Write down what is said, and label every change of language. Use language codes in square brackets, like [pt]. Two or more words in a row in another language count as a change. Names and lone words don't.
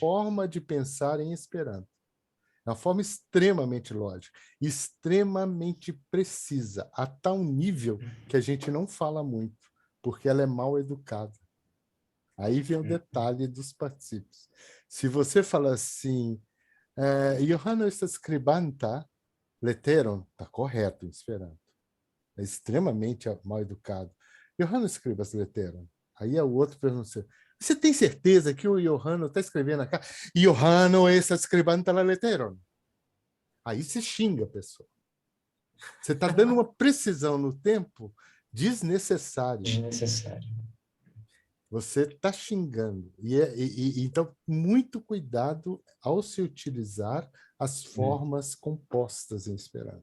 [pt] forma de pensar em Esperanto. É uma forma extremamente lógica, extremamente precisa, a tal nível que a gente não fala muito, porque ela é mal educada. Aí vem o detalhe dos particípios. Se você fala assim, [eo] Johanno estas scribanta leteron, [pt] está correto em Esperanto. É extremamente mal educado. [eo] Johanno escribas leteron. [pt] Aí o outro pergunta, você tem certeza que o Johanno está escrevendo a carta? [eo] Johanno estas scribanta la leteron. [pt] Aí você xinga a pessoa. Você está dando uma precisão no tempo desnecessária. Desnecessário. Você está xingando. Então, muito cuidado ao se utilizar as formas compostas em Esperanto.